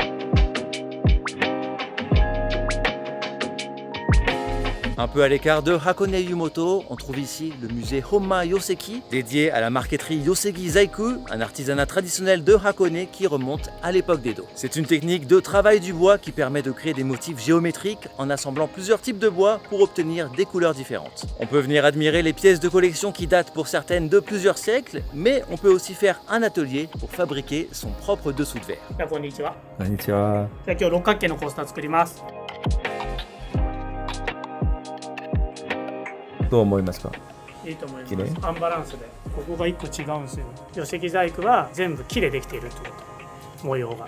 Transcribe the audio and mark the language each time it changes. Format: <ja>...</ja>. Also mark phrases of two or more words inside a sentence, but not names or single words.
<fr>Un peu à l'écart de Hakone Yumoto, on trouve ici le musée Homma Yoseki, dédié à la marqueterie Yosegi Zaiku, un artisanat traditionnel de Hakone qui remonte à l'époque d'Edo. C'est une technique de travail du bois qui permet de créer des motifs géométriques en assemblant plusieurs types de bois pour obtenir des couleurs différentes. On peut venir admirer les pièces de collection qui datent pour certaines de plusieurs siècles, mais on peut aussi faire un atelier pour fabriquer son propre dessous de verre.</fr> <ja>こんにちは。こんにちは。じゃあ今日六角形のコースター作ります。どう思いますか？いいと思い綺麗ます。アンバランスで、ここが一個違うんですよ。寄石細工は全部木でできているってこと。模様が。</ja>